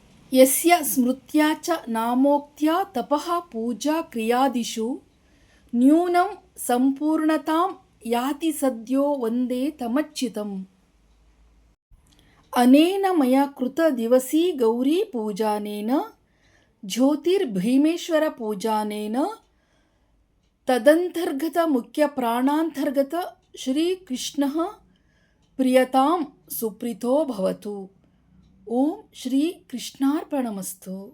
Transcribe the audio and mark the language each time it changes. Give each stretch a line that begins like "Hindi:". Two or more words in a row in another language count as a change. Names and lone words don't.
Sanskrit: ಯಸ್ಯ ಸ್ಮೃತ್ಯಾ ಚ ನಾಮೋಕ್ತ್ಯಾ ತಪಃ ಪೂಜಾ ಕ್ರಿಯಾದಿಷು ನ್ಯೂನಂ ಸಂಪೂರ್ಣತಾಂ ಯಾತಿ ಸದ್ಯೋ ವಂದೇ ತಮಚ್ಯುತಂ. ಅನೇನ ಮಯ ಕೃತ ದಿವಸೀ ಗೌರಿ ಪೂಜಾನೇನ ಜ್ಯೋತಿರ್ಭೀಮೇಶ್ವರ ಪೂಜಾನೇನ ತದಂತರ್ಗತ ಮುಖ್ಯ ಪ್ರಾಣಾಂತರ್ಗತ ಶ್ರೀಕೃಷ್ಣಃ ಪ್ರಿಯತಾಂ ಸುಪ್ರೀತೋ ಭವತು. ಓಂ ಶ್ರೀ ಕೃಷ್ಣಾರ್ಪಣಮಸ್ತು.